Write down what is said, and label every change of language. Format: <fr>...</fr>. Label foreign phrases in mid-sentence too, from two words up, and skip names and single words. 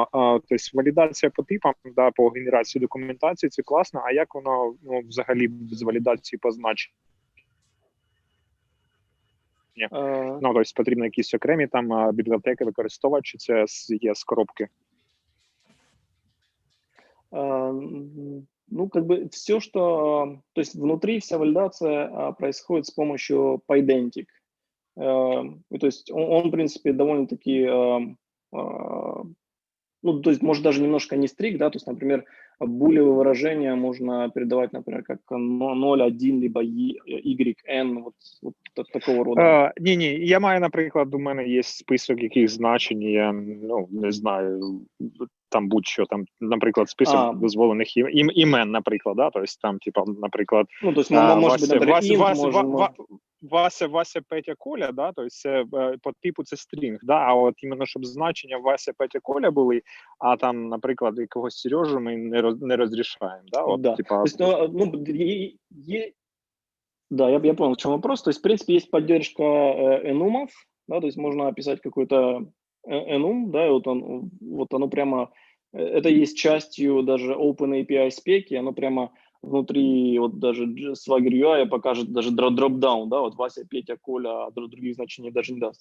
<uk>Тобто валідація по типам, да, по генерації документації, це класно, а як воно взагалі з валідації по значенню? Тобто потрібно якісь окремі там бібліотеки використовувати, чи це є з коробки?</uk> <ru>Ну, как бы все, что... То есть внутри вся валидация происходит с помощью pydantic. То есть он в принципе, довольно-таки... Ну, то есть, может, даже немножко не стрик, да, то есть, например, булевые выражения можно передавать, например, как 0, 1, либо y, n, вот такого рода.</ru> <uk>Ні, я маю, наприклад, у мене є список яких значень, я, не знаю, там будь-що, там, наприклад, список дозволених імен, наприклад, да, тобто там, типа, наприклад, ну,</uk> <ru>то есть,</ru> <uk>може бути, наприклад, Вася, Петя, Коля, да, тобто це по типу це стрінг, да, а от іменно, щоб значення Вася, Петя, Коля були, а там, наприклад, якогось Сережу ми не розрішаємо, да, от, да. типа...</uk> <ru>Да, я понял, в чем вопрос. То есть, в принципе, есть поддержка enumов, да, то есть можно описать какой-то enum, да, и вот оно прямо, это есть частью даже OpenAPI спеки, оно прямо внутри, вот даже Swagger UI покажет даже дроп-даун, да, вот Вася, Петя, Коля, а других значений даже не даст.</ru>